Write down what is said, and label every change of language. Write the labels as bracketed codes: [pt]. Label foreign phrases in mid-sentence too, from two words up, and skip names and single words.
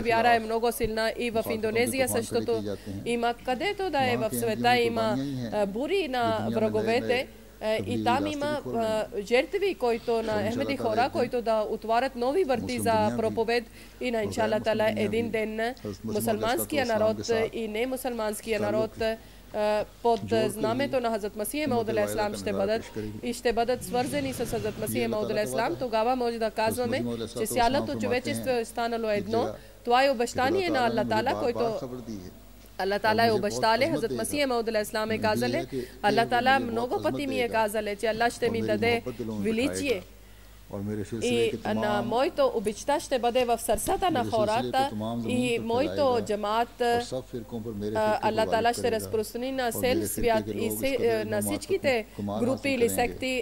[bg] вяра е много силна и в Индонезия същото има, където да е в света има бури на враговете и там има жертви, които на ахмеди хора, които да отварят нови врати за проповед и на [ar] إن شاء الله تعالى [bg] един ден мусулманския народ и не мусулманския народ под знамето на Хазрат Масих Мауд алейхиссалам ще бъдат свързани с Хазрат Масих Мауд алейхиссалам. Тогава може да казваме, че цялото човечество е станало едно. Това е обещание на Аллах Таала, който Аллах Таала е обещале. Хазрат Масих Мауд алейхиссалам е казале, Аллах Таала много пъти ми е казале, че Аллах ще ми даде величие. И на моето обичта ще бъде в сърцата на хората и моето джамаат Аллах Таала ще разпространи на цел свят и на всичките групи или секти.